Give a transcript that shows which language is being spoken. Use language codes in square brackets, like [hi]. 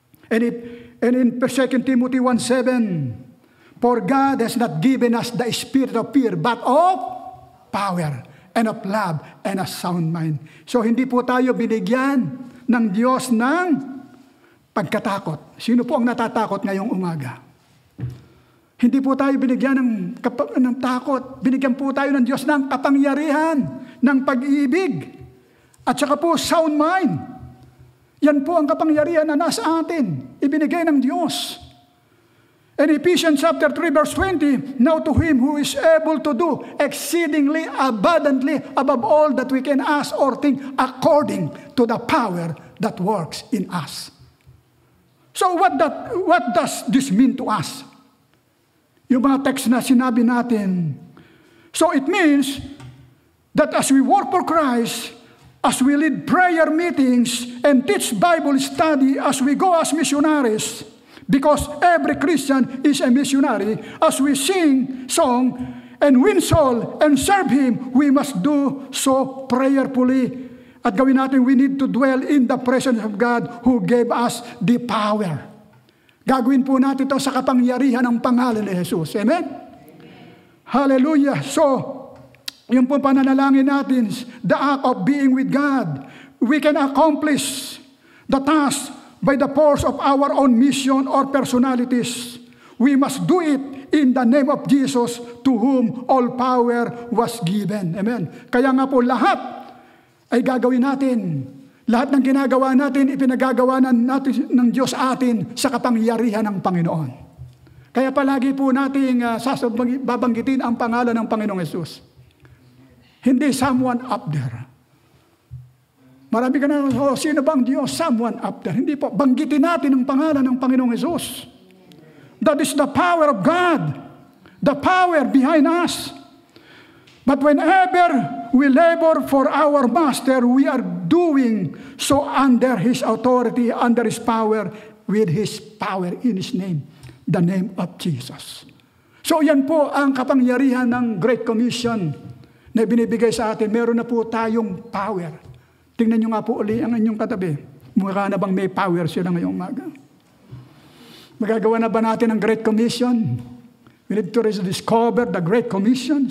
[en] And in 2 Timothy 1:7, for God has not given us the spirit of fear, but of power and of love and a sound mind. [tl] So hindi po tayo binigyan ng Diyos ng pagkatakot. Sino po ang natatakot ngayong umaga? Hindi po tayo binigyan ng takot. Binigyan po tayo ng Diyos ng kapangyarihan, ng pag-ibig, at saka po sound mind. Yan po ang kapangyarihan na nasa atin. Ibinigay ng Diyos. [en] And Ephesians chapter 3 verse 20, now to him who is able to do exceedingly abundantly above all that we can ask or think according to the power that works in us. So what does this mean to us? [tl] Yung mga text na sinabi natin. [en] So it means that as we work for Christ, as we lead prayer meetings and teach Bible study, as we go as missionaries, because every Christian is a missionary, as we sing song and win soul and serve Him, we must do so prayerfully. [tl] At gawin natin, [en] we need to dwell in the presence of God who gave us the power. [tl] Gagawin po natin ito sa kapangyarihan ng pangalan ni Jesus. Amen? Hallelujah. [en] So, [tl] yung po pananalangin natin, [en] the act of being with God, we can accomplish the task by the force of our own mission or personalities. We must do it in the name of Jesus, to whom all power was given. [tl] Amen. Kaya nga po lahat ay gagawin natin. Lahat ng ginagawa natin, ipinagagawa natin ng Diyos atin sa kapangyarihan ng Panginoon. Kaya palagi po nating babanggitin ang pangalan ng Panginoong Jesus. Hindi someone up there. Marami ka na, sino bang Diyos? [en] Someone up there. [tl] Hindi po. Banggitin natin ang pangalan ng Panginoong Jesus. [en] That is the power of God. The power behind us. But whenever we labor for our Master, we are doing so under His authority, under His power, with His power in His name. The name of Jesus. [tl] So yan po ang kapangyarihan ng Great Commission na binibigay sa atin. Meron na po tayong power. Tingnan nyo nga po uli ang inyong katabi. Mukha na bang may power sila ngayong umaga? Magagawa na ba natin ang Great Commission? [en] We need to discover the Great Commission.